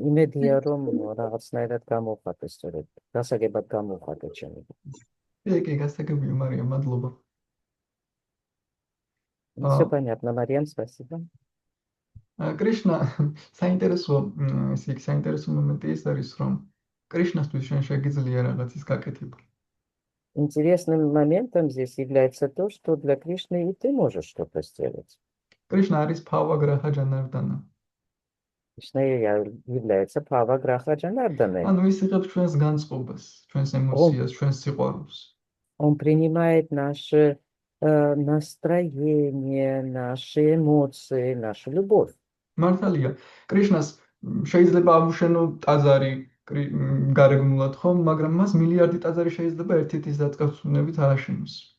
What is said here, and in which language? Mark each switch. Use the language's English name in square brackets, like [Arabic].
[Georgian] იმედია, რომ რაღაცნაირად გამოვხატეთ სწორედ, გასაგებად გამოვხატეთ ჩემი. კი, გასაგებია, მარია, მადლობა. [Russian] Всё понятно, Марьям, спасибо. [Georgian] კრიშნა, საინტერესო მომენტი ის არის, რომ კრიშნასთვის შენ შეგიძლია რაღაცის გაკეთება. [Russian] Интересным моментом здесь является то, что для Кришны и ты можешь что-то сделать. [Georgian] კრიშნა არის ფავაგრაჰა ჯანარდანა. [Russian] Кришна является Паваграха Джанардане. [Georgian] ანუ ის იღებს ჩვენს განწყობას, ჩვენს ემოციას, ჩვენს სიყვარულს. [Russian] Он принимает наше настроение, наши эмоции, нашу любовь. [Georgian] მართალია, კრიშნას შეიძლება ამუშენო ტაძარი გარეგნულად ხომ, მაგრამ მას მილიარდი ტაძარი შეიძლება ერთ-ერთი დაწესებულებით ააშენოს.